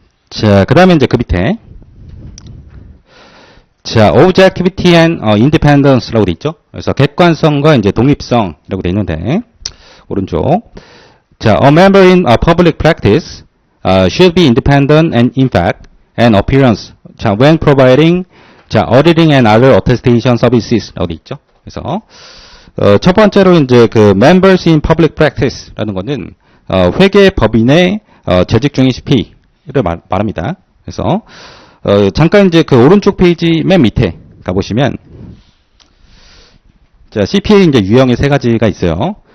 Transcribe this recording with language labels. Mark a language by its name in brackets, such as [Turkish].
[Korean] 자, 그 다음에 이제 그 밑에. 자, [English] objectivity and independence [Korean] 라고 돼 있죠. 그래서 객관성과 이제 독립성이라고 돼 있는데, 오른쪽. [English] 자, a member in public practice should be independent and in fact and appearance. 자, when providing 자, auditing and other attestation services라고 [Korean] 돼 있죠. 그래서 첫 번째로 이제 그 members in public practice라는 거는 회계 법인의 재직 중인 CPA를 말합니다. 그래서 잠깐 이제 그 오른쪽 페이지 맨 밑에 가보시면, 자, CPA 이제 유형의 세 가지가 있어요.